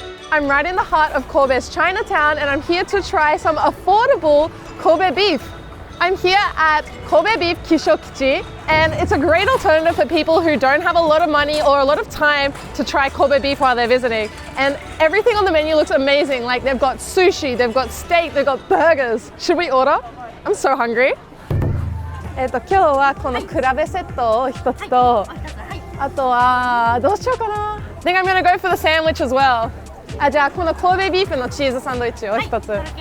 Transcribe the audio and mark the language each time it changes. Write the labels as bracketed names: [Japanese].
[English] I'm right in the heart of Kobe's Chinatown, and I'm here to try some affordable Kobe beef. I'm here at Kobe Beef Kishokichi, and it's a great alternative for people who don't have a lot of money or a lot of time to try Kobe beef while they're visiting. And everything on the menu looks amazing. Like, they've got sushi, they've got steak, they've got burgers. Should we order? I'm so hungry. [Japanese] 今日はこの比べセットを一つと、あとはどうしようかな。 [English] I think I'm gonna go for the sandwich as well. [Japanese] じゃあこの神戸ビーフのチーズサンドイッチを一つ。